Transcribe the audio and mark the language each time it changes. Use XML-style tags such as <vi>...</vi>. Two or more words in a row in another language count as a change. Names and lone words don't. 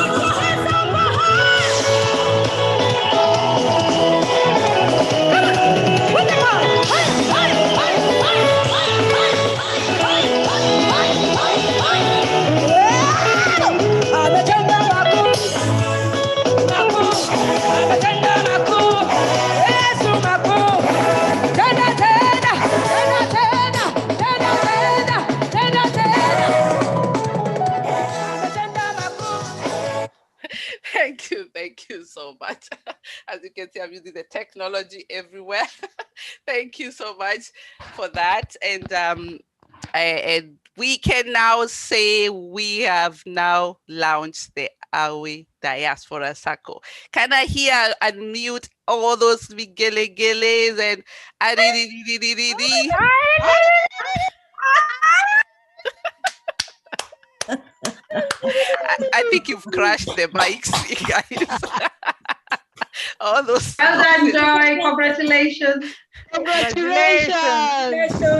<sw>Ametenda makuu, makuu, ametenda makuu, Yesu makuu. Tena, tena, tena, tena, tena, tena, tena, tena. Ametenda makuu.</sw> <en>Thank you so much. As you can see, I'm using the technology everywhere. Thank you so much for that. And we can now say we have now launched the AWE Diaspora SACCO. Can I hear unmute all those gele-geles and adi-di-di-di-di-di? I think you've crashed the mics, you guys. All those. Well done, Joy. Congratulations. Congratulations.</en>